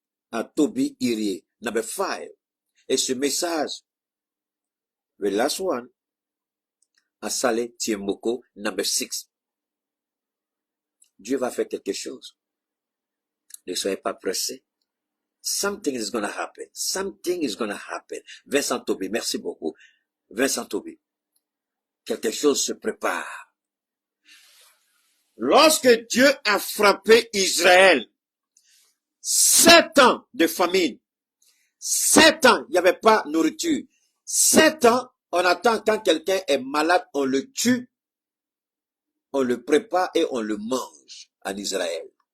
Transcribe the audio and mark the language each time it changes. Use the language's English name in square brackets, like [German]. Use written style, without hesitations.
[English] À Toby Irie. Number 5. [French] Et ce message, [English] the last one, à Saleh Tiemboko. Number 6. [French] Dieu va faire quelque chose. Ne soyez pas pressés. [English] Something is going to happen. Something is going to happen. [French] Vincent Toby, merci beaucoup. Vincent Toby. Quelque chose se prépare. Lorsque Dieu a frappé Israël, 7 ans de famine, 7 ans, il n'y avait pas de nourriture. 7 ans, on attend quand quelqu'un est malade, on le tue, on le prépare et on le mange en Israël.